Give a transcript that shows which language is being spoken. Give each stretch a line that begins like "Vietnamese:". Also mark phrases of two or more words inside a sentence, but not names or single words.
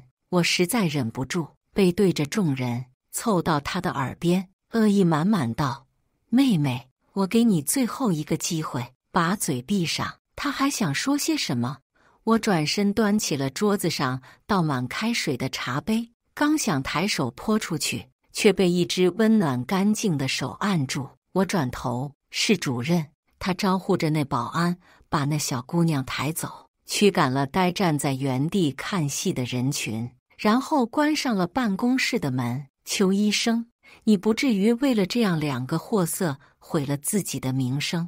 Chinese: 我實在忍不住，背對着眾人，湊到她的耳邊，惡意滿滿道：“妹妹，我給你最後一個機會，把嘴閉上。” 她還想說些什麼？我轉身端起了桌子上倒滿開水的茶杯，剛想抬手潑出去，卻被一隻溫暖乾淨的手按住。我轉頭，是主任。他招呼着那保安把那小姑娘抬走，驅趕了呆站在原地看戲的人群，然後關上了辦公室的門。邱醫生，你不至於為了這樣兩個貨色毀了自己的名聲。